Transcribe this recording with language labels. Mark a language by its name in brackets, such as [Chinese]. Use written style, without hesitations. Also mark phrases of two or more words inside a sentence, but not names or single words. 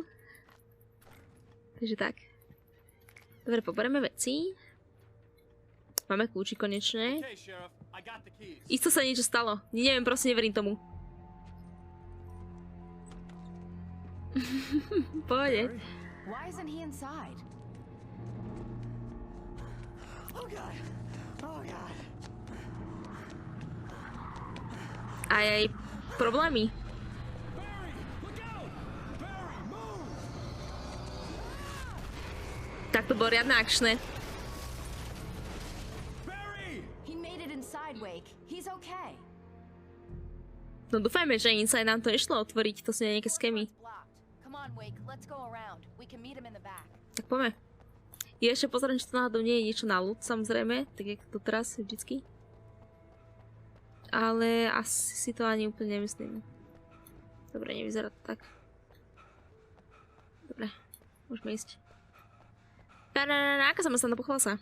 [Slovak] Takže tak. Dobre, poberieme veci. Máme kľúči konečne. Isto sa niečo stalo. Neviem, proste neverím tomu. Pohode. [English] Why isn't he inside? Oh god. Oh god. [Slovak] Aj problémy. Tak to bolo riadne akčné. [English] He made it inside, Wake. He's okay. [Slovak] No dúfajme, že inside nám to nešlo otvoriť, to sú nejaké skémy. [English] Come on, Wake. Let's go around. We can meet him in the back. [Slovak] Tak poďme. Ja ešte pozriem, či to náhodou nie je niečo na loot, samozrejme, tak jak to teraz vždycky. Ale asi si to ani úplne nemyslím. Dobre, nevyzerá to tak. Dobre, môžeme ísť. Aká som sa napochvala sa?